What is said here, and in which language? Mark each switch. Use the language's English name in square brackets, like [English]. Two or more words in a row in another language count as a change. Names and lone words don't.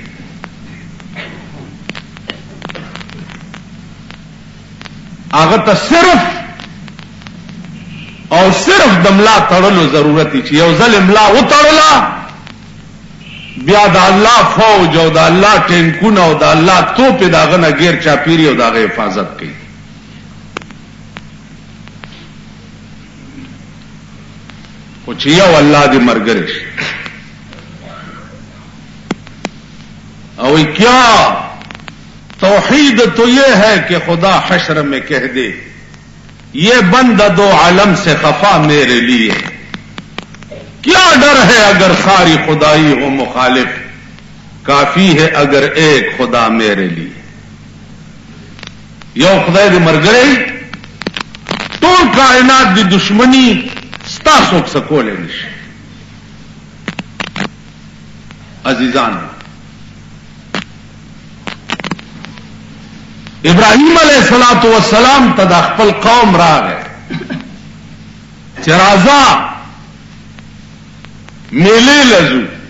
[Pashto] هغه ته صرف او صرف د ملا تړلو ضرورت چې یو ځل ملا وتړلا بیا د الله فوج او د الله ټینکونه او د الله توپ داغه نه غیر چاپیری او داغه حفاظت کوي او چې یو الله دې مرګري شي او [Urdu] کیا توحید تو یہ ہے کہ خدا حشر میں کہہ دے یہ بندہ دو عالم سے خفا میرے لیے کیا ڈر ہے اگر ساری خدائی ہو مخالف کافی ہے اگر ایک خدا میرے لیے [Pashto] یو خدای دې مرګري ټول کائنات دی دشمنی ستا څوک سکولې نشي عزیزان ابراہیم [Arabic] علیہ الصلوۃ والسلام [Pashto] ته د خپل قوم راغی چې راځه میلې لزو